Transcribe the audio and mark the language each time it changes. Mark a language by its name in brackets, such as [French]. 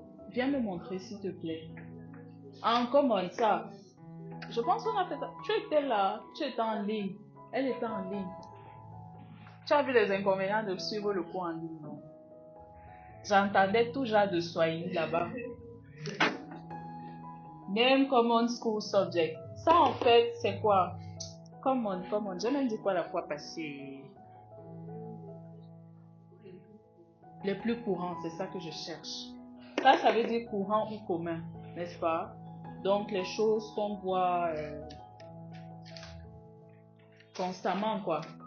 [French] Viens me montrer, s'il te plaît. Comment ça? Je pense qu'on a fait ça. Tu étais là, tu étais en ligne. Elle était en ligne. Tu as vu les inconvénients de suivre le cours en ligne, non? J'entendais tout genre de Swahili là-bas. [English] Name common school subject. [French] Ça, en fait, c'est quoi? Common. J'ai même dit quoi la fois passée? Les plus courants, c'est ça que je cherche. Ça veut dire courant ou commun, n'est-ce pas? Donc, les choses qu'on voit constamment, quoi.